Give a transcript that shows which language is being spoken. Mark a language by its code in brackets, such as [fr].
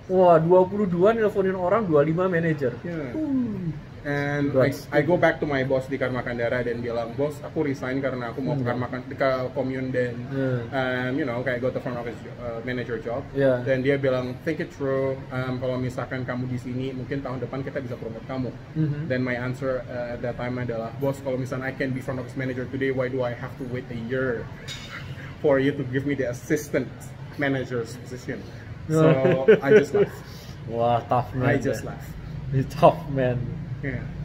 [id] Wah, 22 nelponin orang, 25 manajer. [en] Yeah. And Congrats. I go back to my boss [id] di Karma Kandara dan bilang, bos, aku resign karena aku mau ke Karma ke commune dan kayak [en] go to front office manager job. Yeah. [id] Dan dia bilang, [en] think it through. [id] Kalau misalkan kamu di sini, mungkin tahun depan kita bisa promote kamu. [en] Dan my answer at that time [id] adalah, bos, kalau misalnya [en] I can be front office manager today, why do I have to wait a year for you to give me the assistant manager's position? So I just left. Wah, tough man. I just left. It's tough man. Yeah.